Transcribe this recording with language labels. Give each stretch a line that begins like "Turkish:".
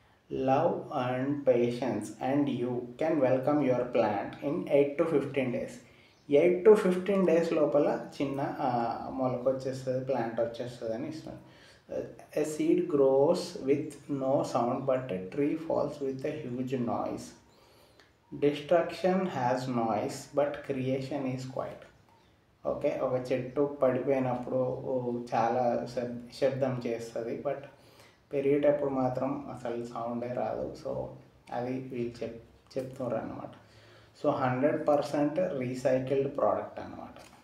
English: Love and patience and you can welcome your plant in 8 to 15 days. 8 to 15 days
Telugu: లోపల చిన్న మొలక వచ్చేస్తుంది, plant వచ్చేస్తుంది అని ఇస్తుంది.
English: A seed grows with no sound but a tree falls with a huge noise. Destruction has noise but creation is quiet.
Telugu: Okay, ఒక చెట్టు పడిపోయినప్పుడు చాలా శబ్దం చేస్తుంది, బట్ పెరిగేటప్పుడు మాత్రం అసలు సౌండే రాదు. సో అది వీళ్ళు చెప్తున్నారు అన్నమాట. సో 100% రీసైకిల్డ్ ప్రోడక్ట్ అన్నమాట.